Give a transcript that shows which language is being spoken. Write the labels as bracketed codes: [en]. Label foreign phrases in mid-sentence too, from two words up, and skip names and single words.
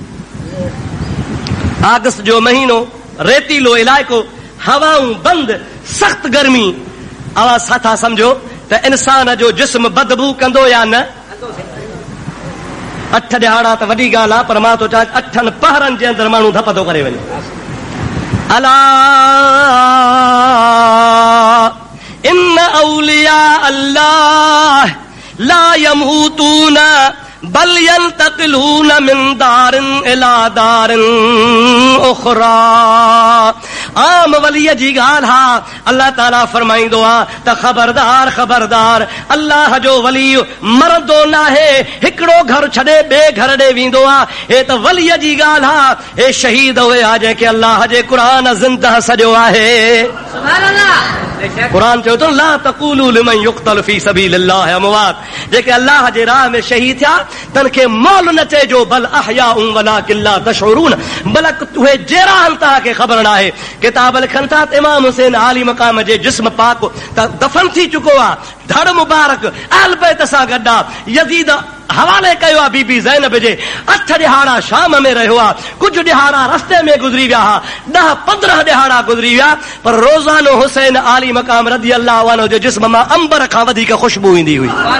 [sd] अगस्त जो महीनो रेतीलो इलाइक़ो हवाऊं बंदि सख़्त गर्मी आवाज़ सां समझो त इंसान जो जिस्म बदबू कंदो या न 8 ॾिहाड़ा त वॾी ॻाल्हि आहे पर मां थो चाहियां 8 पहरनि जे अंदरि माण्हू धप थो करे वञे अला [ar] إن أولياء الله لا يموتون بل ينتقلون من دار إلى دار أخرى أم [sd] वलीअ जी ॻाल्हि हा अल्लाह ताला फरमाईंदो आहे त ख़बरदार ख़बरदार अल्लाह जो वली मरंदो नाहे हिकिड़ो घर छॾे ॿिए घर ॾे वेंदो आहे हे त वलीअ जी ॻाल्हि हा हे शहीद हुए आहे जंहिंखे अल्लाह जे क़ुरान ज़िंदह सॼो आहे क़ुरान चयो थो [ar] لا تقولوا لمن يقتل في سبيل الله أموات [sd] जेके अल्लाह जे राह में शहीद थिया तन खे मौल न चइजो [ar] بل أحياء ولكن لا تشعرون [sd] बलक उहे जहिड़ा आहिनि तव्हांखे ख़बर न आहे किताब लिखनि था त इमाम हुसैन आली मक़ाम जे जिस्म पाक त दफ़न थी चुको आहे धड़ मुबारक अहल बैत सां गॾु आहे यज़ीद हवाले कयो आहे बीबी ज़ैनब जे 8 ॾिहाड़ा शाम में रहियो आहे कुझु ॾिहाड़ा रस्ते में गुज़री विया हुआ 10-15 ॾिहाड़ा गुज़री विया पर रोज़ानो हुसैन आली मक़ाम [ar] رضي الله عنه [sd] जो जिस्म मां अंबर खां वधीक ख़ुशबू ईंदी हुई